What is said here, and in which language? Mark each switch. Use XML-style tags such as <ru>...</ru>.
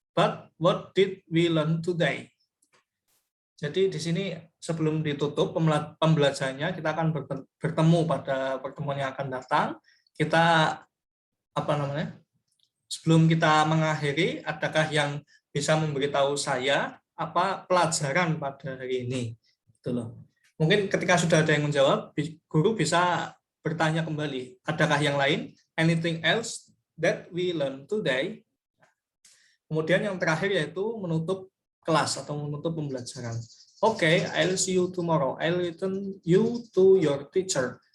<en>But what did we learn today?</en> <id>Jadi di sini sebelum ditutup pembelajarannya, kita akan bertemu pada pertemuan yang akan datang. Kita sebelum kita mengakhiri, adakah yang bisa memberitahu saya apa pelajaran pada hari ini? Gitu loh. Mungkin ketika sudah ada yang menjawab, guru bisa bertanya kembali, adakah yang lain?</id> <en>Anything else that we learn today?</en> <id>Kemudian yang terakhir yaitu menutup kelas atau menutup pembelajaran.</id> <en>Okay, I'll see you tomorrow. I'll return you to your teacher.</en>